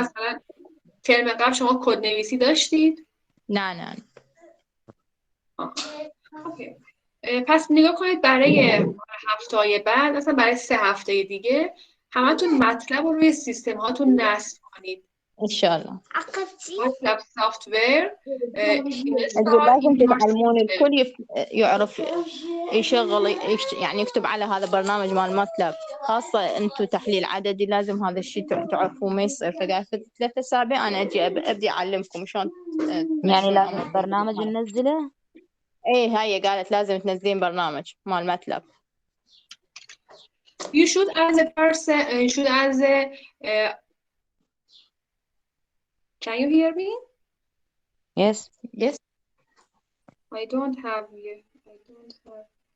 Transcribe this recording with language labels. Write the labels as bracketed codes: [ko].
[fa] مثلا ترم قبل شما کد نویسی داشتید؟ نه. اوکی. پس نگاه کنید برای هفته‌های بعد، مثلا برای 3 هفته دیگه همتون مطلب رو روی سیستم هاتون نصب کنید. انشالله. مطلب سافت ویر [ar] تقول لازم تتعلمون الكل يعرف يشغل يعني يكتب على هذا البرنامج مال ماتلاب، خاصة انتم تحليل عددي لازم هذا الشيء تعرفوه ما يصير. فقاعد في 3 أسابيع انا اجي ابدي اعلمكم شلون يعني لازم برنامج ننزله؟ ايه هاي قالت لازم تنزلين برنامج مال ماتلاب. [en] You should as a person, you should as a can you hear me? Yes. Yes. I don't have you. I don't have.